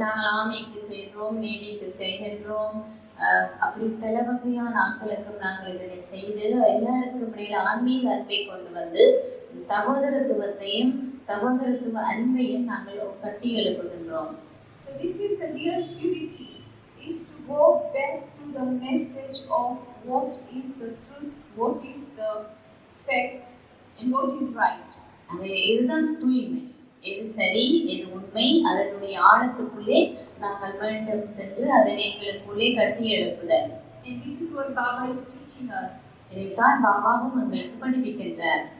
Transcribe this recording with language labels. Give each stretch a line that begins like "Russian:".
Tamil: நாங்கள் ஆர்மிக்கு செய்கிறோம், நேவிக்கு செய்கின்றோம். அப்படி பல வகையான ஆட்களுக்கும் நாங்கள் இதனை செய்து எல்லாருக்கும் இடையில ஆன்மீக அன்பை கொண்டு வந்து சகோதரத்துவத்தையும் சகோதரத்துவ அன்பையும் நாங்கள் கட்டி எழுப்புகின்றோம்.
English: So this is a real purity, is to go back to the message of what is the truth, what is the fact, and what is right.
Tamil: இதுதான் தூய்மை, எது சரி எது உண்மை, அதனுடைய ஆழத்துக்குள்ளே நாங்கள் மீண்டும் சென்று அதனை எங்களுக்குள்ளே கட்டி எழுப்புதல்.
English: And this is what Baba is teaching us.
Tamil: இதைத்தான் பாபாவும் எங்களுக்கு படிப்பிக்கின்றார்.